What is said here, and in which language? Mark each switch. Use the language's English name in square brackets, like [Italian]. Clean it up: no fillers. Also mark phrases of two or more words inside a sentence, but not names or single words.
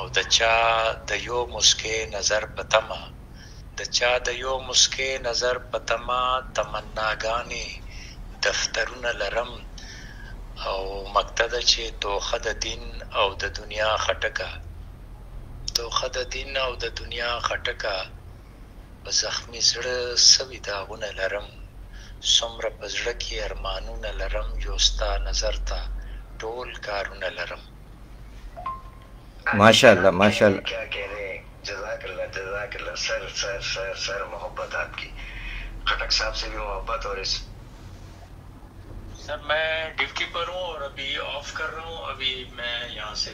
[Pashto] د چا د یو مسکۍ نظر په تمه، د چا د یو مسکۍ نظر په تمه تمناګانې دفترونه لرم، او مکته ده چې دوخه د دین او د دنیا خټکه، دوخه د دین او د دنیا خټکه، په زخمي زړه سوي داغونه لرم، څومره په زړه کې ارمانونه لرم، یو ستا نظر ته ټول کارونه لرم. [Arabic] ماشاء اللہ ماشاء اللہ. [Urdu] کیا کہہ رہے ہیں، [Arabic] جزاک اللہ جزاک اللہ. [Urdu] سر سر سر سر محبت آپ کی، خٹک صاحب سے بھی محبت. اور اس سر میں ڈیوٹی پر ہوں اور ابھی آف کر رہا ہوں، ابھی میں یہاں سے